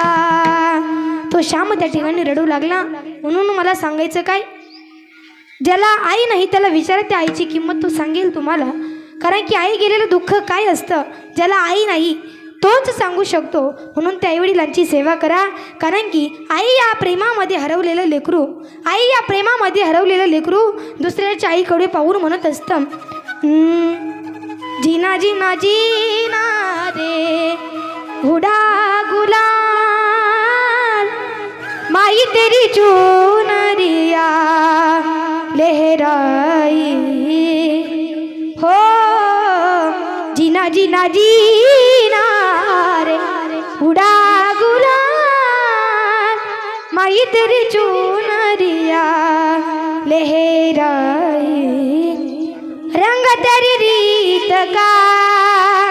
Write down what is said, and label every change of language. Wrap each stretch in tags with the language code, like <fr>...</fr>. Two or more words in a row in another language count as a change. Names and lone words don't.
<mr>तो श्याम त्या ठिकाणी रडू लागला. म्हणून मला सांगायचं काय, ज्याला आई नाही त्याला विचारते आईची किंमत, तो सांगेल तुम्हाला. कारण की आई गेलेलं दुःख काय असतं, ज्याला आई नाही तोच सांगू शकतो. म्हणून त्या आईवडिलांची सेवा करा. कारण की आई या प्रेमामध्ये हरवलेलं लेकरू, आई या प्रेमामध्ये हरवलेलं लेकरू दुसऱ्याच्या आईकडे पाहून म्हणत असतं,</mr> <hi>जीना जीना जीना रे हुडा गुलाल, माई तेरी चुनरिया लहराई, हो जीना जीना जीना रे उड़ा गुलाल, माई तेरी चुनरिया लहराई, रंग तेरी रीत का</hi>